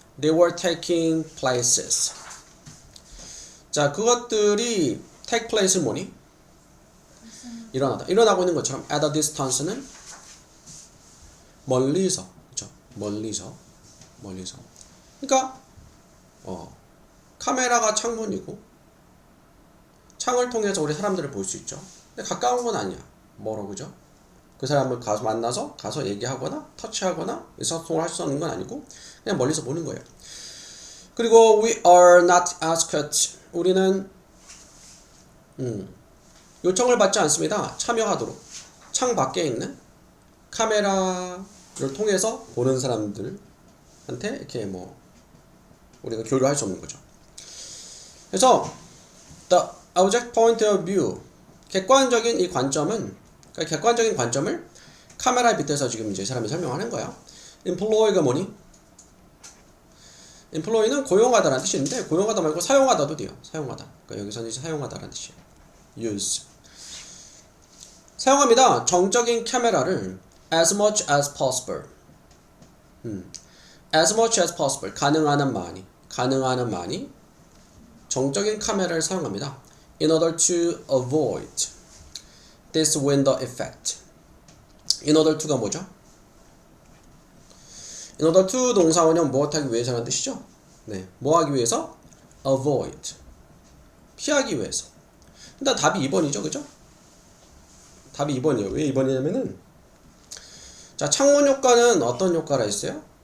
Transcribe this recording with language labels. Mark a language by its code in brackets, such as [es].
[en] They were taking places. [ko] 자, 그것들이 [en] take place [ko] 는 뭐니? 일어나고 있는 것처럼 [en] at a distance [ko] 는 멀리서, 그렇죠? 멀리서. 그러니까 카메라가 창문이고 창을 통해서 우리 사람들을 볼 수 있죠. 근데 가까운 건 아니야. 멀어, 그죠? 그 사람을 가서 만나서 가서 얘기하거나 터치하거나 의사소통을 할 수 없는 건 아니고 그냥 멀리서 보는 거예요. [en] 그리고 we are not asked. [ko] 우리는 요청을 받지 않습니다. 참여하도록 창 밖에 있는 카메라 통해서 보는 사람들한테 이렇게 뭐 우리가 교류할 수 없는 거죠. 그래서 [en] the object point of view [ko] 객관적인 이 관점은 그러니까 객관적인 관점을 카메라에 빗대서 지금 이제 사람이 설명하는 거야. employ가 뭐니? employ는 고용하다라는 뜻인데 고용하다 말고 사용하다도 돼요. 사용하다. 그러니까 여기서는 이제 사용하다라는 뜻이에요. use. 사용합니다. 정적인 카메라를 [en] as much as possible. as much as possible. [ko] 가능한 한 많이 정적인 카메라를 사용합니다. [en] in order to avoid this window effect. in order to가 [ko] 뭐죠? in order to 동사원형 무엇하기 위해서라는 뜻이죠? 네, 뭐하기 위해서? avoid. 피하기 위해서. 일단 답이 2번이죠, 그죠? 답이 2번이에요. 왜 2번이냐면은 자, 창문 효과는 어떤 효과라 했어요?